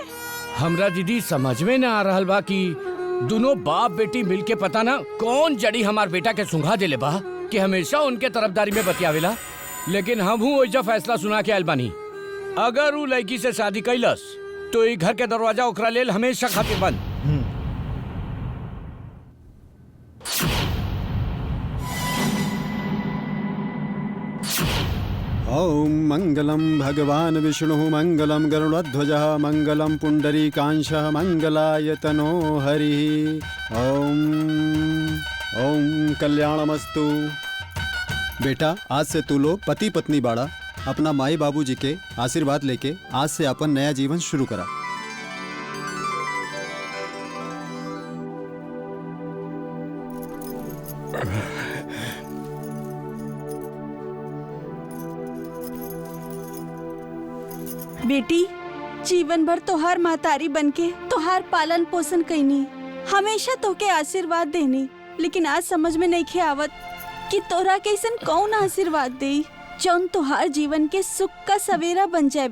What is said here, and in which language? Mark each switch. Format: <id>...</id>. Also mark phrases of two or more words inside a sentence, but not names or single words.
<bho>हमरा दीदी समझ में न आ रहल बा कि दोनों बाप बेटी मिलके पता ना कौन जड़ी हमार बेटा के सुंघा देले बा कि हमेशा उनके तरफदारी में बतियावेला। लेकिन हम हूँ वैसा फैसला सुना के आयल बानी, अगर वो लड़की से शादी कैलस तो ये घर के दरवाजा ओकरा लेल हमेशा खातिर बंद।</bho> <sa>ओम मंगलम भगवान विष्णु मंगलम गरुड़ध्वजः मंगलम पुंडरीकांशः मंगलायतनो हरि। ओम ओम कल्याणमस्तु।</sa> <bho>बेटा आज से तू लोग पति पत्नी बाड़ा, अपना माई बाबूजी के आशीर्वाद लेके आज से अपन नया जीवन शुरू करा। बेटी जीवन भर तोहार महतारी बनके तोहार पालन पोषण कैनी, हमेशा तोके आशीर्वाद देनी, लेकिन आज समझ में नहीं खे आवत कि तोरा कैसन कौन आशीर्वाद दे जौन तोहार जीवन के सुख का सवेरा बन जाए।</bho>